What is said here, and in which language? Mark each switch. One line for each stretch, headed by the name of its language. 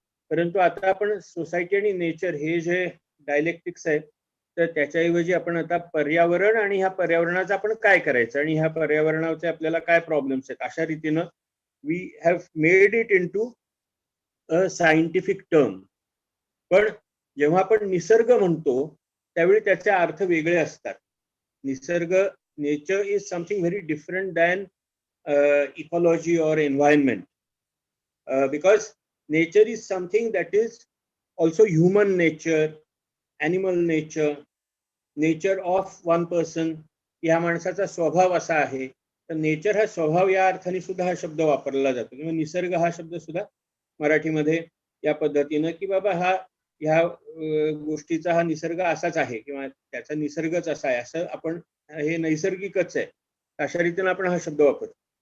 Marathi: परंतु आता आपण सोसायटी आणि नेचर हे जे डायलेक्टिक्स आहे, तर त्याच्याऐवजी आपण आता पर्यावरण आणि ह्या पर्यावरणाचं आपण काय करायचं आणि ह्या पर्यावरणाचे आपल्याला काय प्रॉब्लेम्स आहेत, अशा रीतीनं
English: We have made it into a scientific term.
Marathi: पण जेव्हा आपण निसर्ग म्हणतो त्यावेळी त्याचे अर्थ वेगळे असतात.
English: निसर्ग, nature is something very different than ecology और environment, because nature is something that is also human nature, animal nature, nature of one person.
Marathi: या माणसाचा स्वभाव असा आहे. तर नेचर हा स्वभाव या अर्थाने सुद्धा हा शब्द वापरला जातो, किंवा निसर्ग हा शब्द सुद्धा मराठीमध्ये या पद्धतीनं की बाबा ह्या गोष्टीचा हा निसर्ग असाच आहे किंवा त्याचा निसर्गच असा आहे, असं आपण, हे नैसर्गिकच आहे, अशा रीतीनं आपण हा शब्द वापरतो.